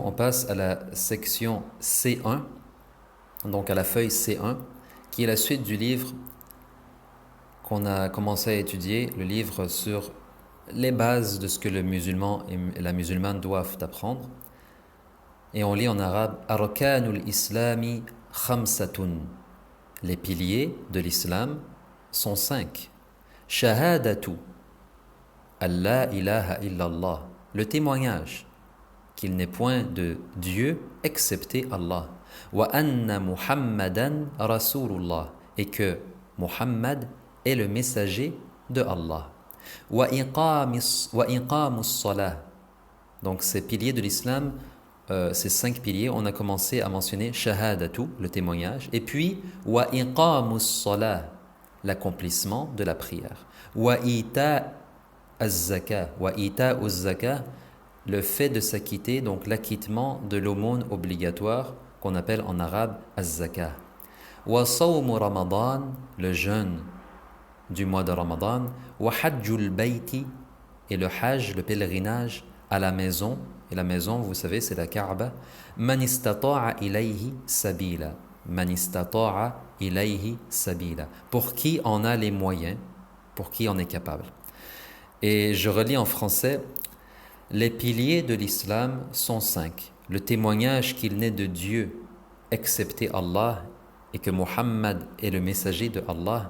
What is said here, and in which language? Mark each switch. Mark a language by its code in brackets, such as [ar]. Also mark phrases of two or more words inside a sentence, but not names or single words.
[fr] On passe à la section C1, donc à la feuille C1, qui est la suite du livre qu'on a commencé à étudier, le livre sur les bases de ce que le musulman et la musulmane doivent apprendre. Et on lit en arabe [ar] أركان الإسلام خمسة. [fr] Les piliers de l'islam sont 5. [ar] شهادة الله إله إلا الله. [fr] Le témoignage qu'il n'est point de Dieu excepté Allah. [ar] وأن محمدا رسول الله. [fr] Et que Muhammad est le messager de Allah. [ar] وإقام الصلاة. [fr] Donc ces piliers de l'islam, ces 5 piliers, on a commencé à mentionner shahadatu, le témoignage, et puis [ar] وإقام الصلاة, [fr] l'accomplissement de la prière. [ar] وإيتاء الزكاة, [fr] le fait de s'acquitter, donc l'acquittement de l'aumône obligatoire qu'on appelle en arabe az-zaka. [ar] وصوم رمضان, [fr] le jeûne du mois de Ramadan. [ar] وحج البيت, [fr] et le hajj, le pèlerinage à la maison. Et la maison, vous savez, c'est la Kaaba. [ar] من استطاع إليه سبيلا. من استطاع إليه سبيلا. [fr] Pour qui en a les moyens, pour qui en est capable. Et je relis en français. Les piliers de l'islam sont 5. Le témoignage qu'il n'est de Dieu excepté Allah et que Muhammad est le messager de Allah.